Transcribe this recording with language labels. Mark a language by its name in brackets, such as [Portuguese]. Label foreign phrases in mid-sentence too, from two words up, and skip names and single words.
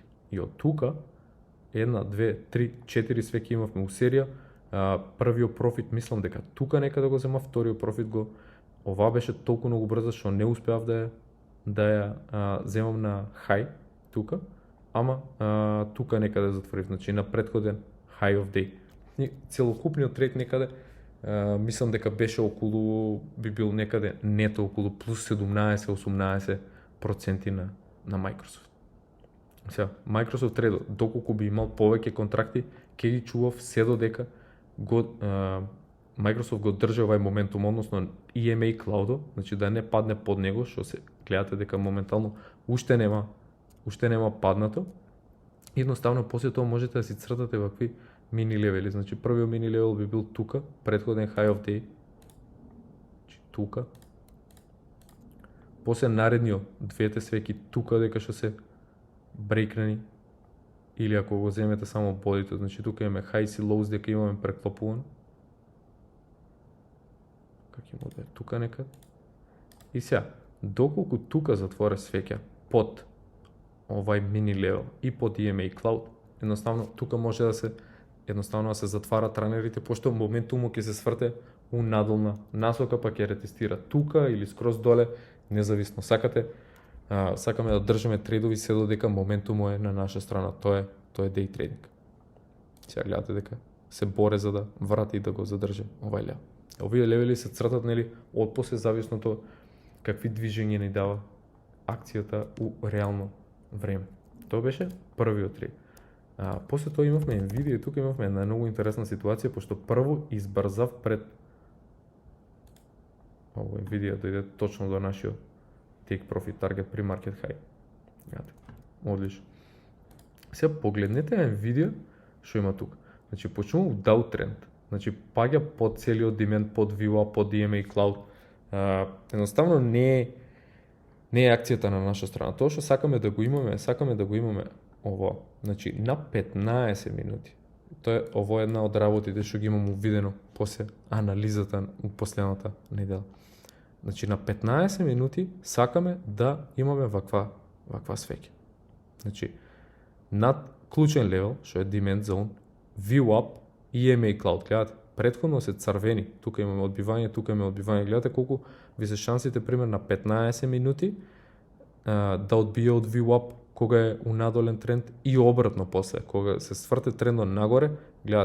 [Macedonian] И од тука 1, 2, 3, 4 свеќе имавме у серија. Првиот профит мислам дека тука некаде го зема, вториот профит го. Ова беше толку многу брза што не успеав да ја земам на хай тука, ама тука некаде затворив, значи на претходен [English] high of day. [Macedonian] И целокупниот трейд некаде мислам дека беше околу, би бил некаде нето околу плюс 17-18% на Microsoft. Сега, Microsoft трейдот, доколку би имал повеќе контракти, ќе ги чував се додека Microsoft го држи овај моментум, односно EMA Cloud, значи да не падне под него, што се гледате дека моментално уште нема паднато. Едноставно после тоа можете да си цртате вакви мини левели. Значи првиот мини левел би бил тука, претходен [English] high of day, [Macedonian] тука. После наредниот двете свеки тука дека што се брейкнани, или ако го земете само бодито, значи тука имаме highs и lows дека имаме преклопувано. Како има да е тука некад. И сега, доколку тука затворе свеќа под овај мини левел и под EMA Cloud, едноставно тука може да се затварат ранерите, пошто моментумот ќе се сврте у надолна насока, па ќе ретестира тука или скроз доле, независно. Сакаме да држиме трейдови се додека моментумот е на наша страна, тоа е [English] day trading. [Macedonian] Сега гледате дека се боре за да врати и да го задржи овај левел. Овие левели се цртат, нели, отпосле зависното какви движења ни дава акцијата у реално време. Тоа беше првиот трейд. После тоа имавме Nvidia и тука имавме една многу интересна ситуација, пошто прво избрзав пред Nvidia дојде точно до нашиот [English] take profit target [Macedonian] при [English] market high. [Macedonian] Одлично. Сега погледнете Nvidia што има тука. Значи почнува у downtrend. Значи паѓа под целиот demand, под VWAP, под EMA Cloud. Едноставно не е акцијата на наша страна. Тоа што сакаме да го имаме ово. Значи на 15 минути. Ово е една од работите што ги имам увидено после анализата у последната недела. Значи на 15 минути сакаме да имаме ваква свеќа. Значи над клучен левел, што е [English] demand zone, [Macedonian] VWAP и EMA Cloud. Гледате, претходно се црвени. Тука имаме одбивање, Гледате колку ви се шансите пример на 15 минути да одбие од VWAP кога е у надолен тренд и обратно после, кога се сврте трендот нагоре, гледате.